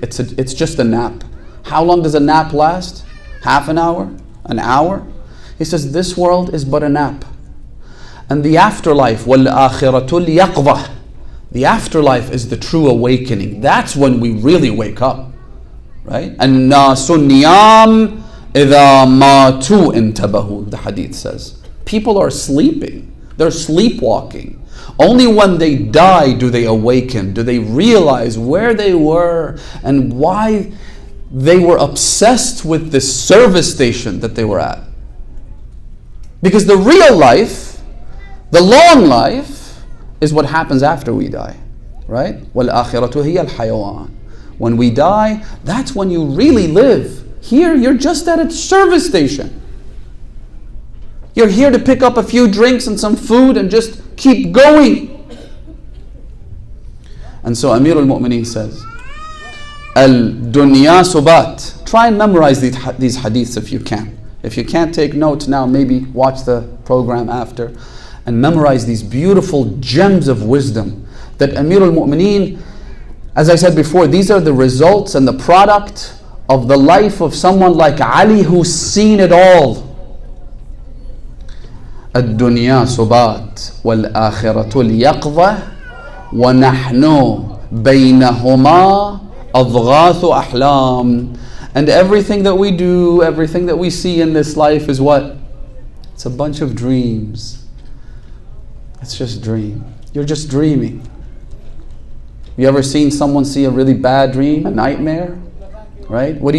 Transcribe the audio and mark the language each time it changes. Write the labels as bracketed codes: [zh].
[en] It's just a nap. How long does a nap last? Half an hour? An hour? He says this world is but a nap. And the afterlife, [ar] وَالْآخِرَةُ الْيَقْظَةُ. [en] The afterlife is the true awakening. That's when we really wake up, right? [ar] الناس النيام إذا ماتوا انتبهوا, [en] the hadith says. People are sleeping. They're sleepwalking. Only when they die do they awaken, do they realize where they were and why they were obsessed with this service station that they were at. Because the real life, the long life, is what happens after we die, right? [ar] وَالْآخِرَةُ هِيَ الْحَيَوَانِ. [en] When we die, that's when you really live. Here, you're just at a service station. You're here to pick up a few drinks and some food and just keep going. And so Amir al-Mu'mineen says, [ar] Al-Dunya Subat. [en] Try and memorize these hadiths if you can. If you can't take notes now, maybe watch the program after and memorize these beautiful gems of wisdom that Amir al-Mu'mineen, as I said before, these are the results and the product of the life of someone like Ali who's seen it all. [ar] الدنيا سبات والآخرة اليقظة ونحن بينهما أضغاث أحلام. [en] And everything that we do, everything that we see in this life is what? It's a bunch of dreams. It's just dream. You're just dreaming. You ever seen someone see a really bad dream, a nightmare? Right? What do?